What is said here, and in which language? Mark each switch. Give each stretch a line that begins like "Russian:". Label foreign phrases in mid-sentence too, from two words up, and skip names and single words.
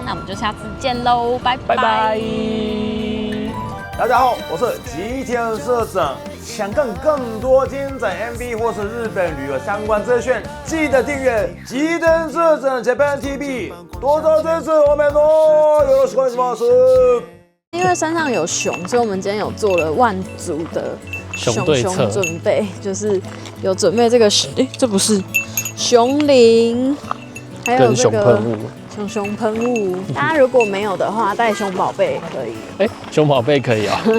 Chinese: 那我们就下次见喽，拜拜。拜拜。大家好，我是吉田社长。想看更多精彩 MV 或是日本旅游相关资讯，记得订阅吉田社长 Japan TV， 多多支持我们哦！
Japanese: よろしくお願いします。
Chinese: 因为山上有熊，所以我们今天有做了万足的熊对策准备，就是有准备这个这不是熊铃，还有这个熊喷雾。大家如果没有的话，带熊宝贝可以。